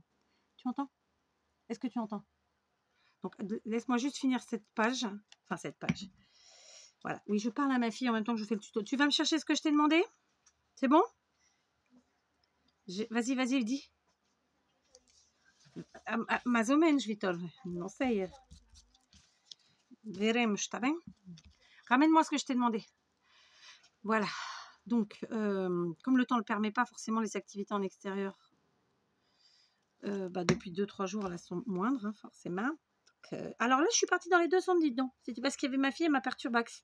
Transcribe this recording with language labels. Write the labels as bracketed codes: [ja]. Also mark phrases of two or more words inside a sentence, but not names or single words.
[fr] Tu entends? Est-ce que tu entends? Donc, laisse-moi juste finir cette page, enfin, cette page. Voilà. Oui, je parle à ma fille en même temps que je fais le tuto. Tu vas me chercher ce que je t'ai demandé? C'est bon? Vas-y, vas-y, dis. [pt] Mais ou menos, Vitor. Não sei. Veremos, tá bem? [fr] Ramène-moi ce que je t'ai demandé. Voilà. Donc, comme le temps ne le permet pas, forcément, les activités en extérieur, depuis 2-3 jours, elles sont moindres, hein, forcément. Donc, alors là, je suis partie dans les deux sens, dis donc. C'était parce qu'il y avait ma fille et ma perturbax.